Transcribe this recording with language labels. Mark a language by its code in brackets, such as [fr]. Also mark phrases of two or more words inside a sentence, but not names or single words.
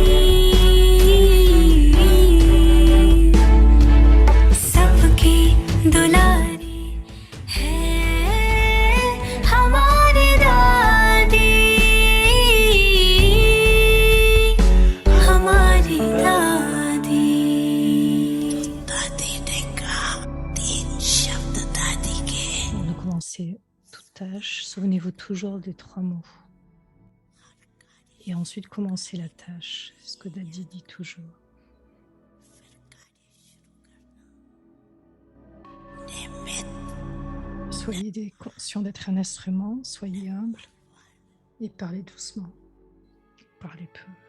[hi] सबकी दुलारी है हमारी दादी हमारी दादी दादी ने कहा 3 शब्द दादी के [fr] Avant de commencer toute tâche, souvenez-vous toujours des 3 mots. Et ensuite, commencez la tâche, ce que Dadi dit toujours. Soyez conscients d'être un instrument, soyez humble et parlez doucement, parlez peu.